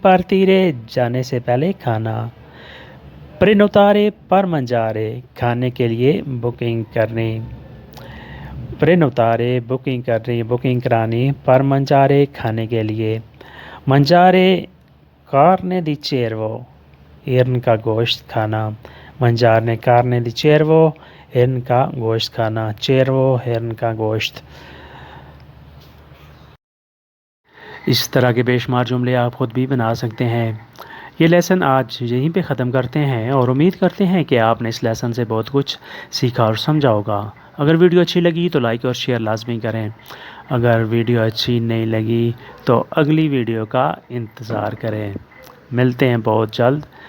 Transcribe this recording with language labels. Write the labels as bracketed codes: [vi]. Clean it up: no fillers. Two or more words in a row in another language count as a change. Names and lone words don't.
[ur] partire جانے سے پہلے کھانا [it] prenotare per mangiare [ur] کھانے کے لیے بکنگ کرنے prenotare بکنگ کرنی بکنگ کرانی [it] per mangiare [ur] کھانے کے لیے [it] mangiare carne di cervo [ur] ہرن کا گوشت کھانا [it] mangiare carne di cervo [ur] ہرن کا گوشت کھانا cervo ہرن کا گوشت اس طرح کے بے شمار جملے آپ خود بھی بنا سکتے ہیں یہ لیسن آج یہیں پہ ختم کرتے ہیں اور امید کرتے ہیں کہ آپ نے اس لیسن سے بہت کچھ سیکھا اور سمجھا ہوگا اگر ویڈیو اچھی لگی تو لائک اور شیئر لازمی کریں اگر ویڈیو اچھی نہیں لگی تو اگلی ویڈیو کا انتظار کریں ملتے ہیں بہت جلد